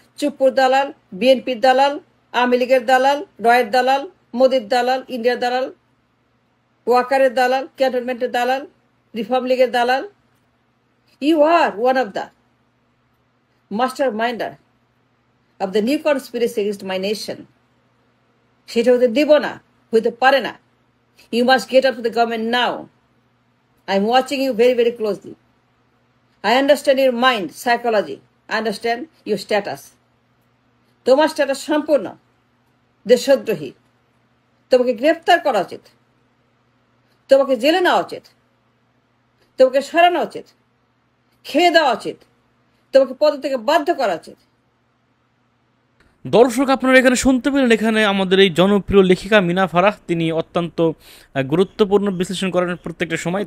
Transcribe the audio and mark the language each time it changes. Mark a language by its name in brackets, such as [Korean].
[Bangla] চুপ্পুর দালাল, বিএনপির দালাল, আওয়ামী লীগের দালাল, রয়ের দালাল, মোদির দালাল, ইন্ডিয়ার দালাল, ওয়াকারের দালাল, ক্যান্টনমেন্টের দালাল, রিফর্ম লীগের দালাল। [English] You are one of the master minder of the new conspiracy against my nation. [Bangla] সেটা হতে দিব না, হইতে পারে না। [English] You must get up to the government now. I am watching you very very closely. I understand your mind, psychology. I understand your status. [Bangla] তোমার status সম্পূর্ণ দেশদ্রোহী। তোমাকে গ্রেফতার করা উচিত, তোমাকে জেলে নেওয়া উচিত, তোমাকে সরানো উচিত, খেয়ে দেওয়া উচিত, তোমাকে পদ থেকে বাধ্য করা উচিত। দর্শক, আপনারা এখানে শুনতে পেলেন, এখানে আমাদের এই জনপ্রিয় লেখিকা মিনা ফারাহ তিনি অত্যন্ত গুরুত্বপূর্ণ বিশ্লেষণ করেন প্রত্যেকটা সময়।